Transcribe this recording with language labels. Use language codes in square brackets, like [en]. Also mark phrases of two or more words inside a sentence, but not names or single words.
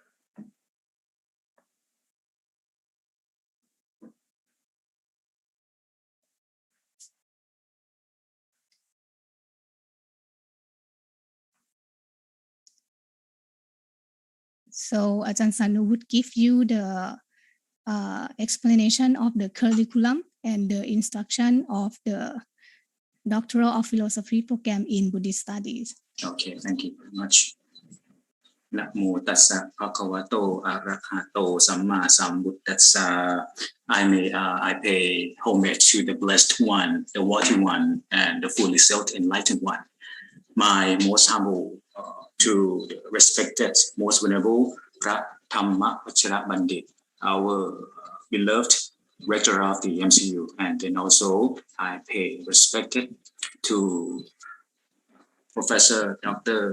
[en] So Ajahn Sanu would give you the explanation of the curriculum and the instruction of the Doctor of Philosophy program in Buddhist Studies. Okay, thank you very much. [pi] Namo tassa bhagavato arahato samma sambuddhassa. [en] I pay homage to the Blessed One, the Worthy One, and the fully self-enlightened One. My most humble to the respected, most venerable Dhamvajrabundit, our beloved Rector of the MCU, and then also I pay respect to Professor Dr.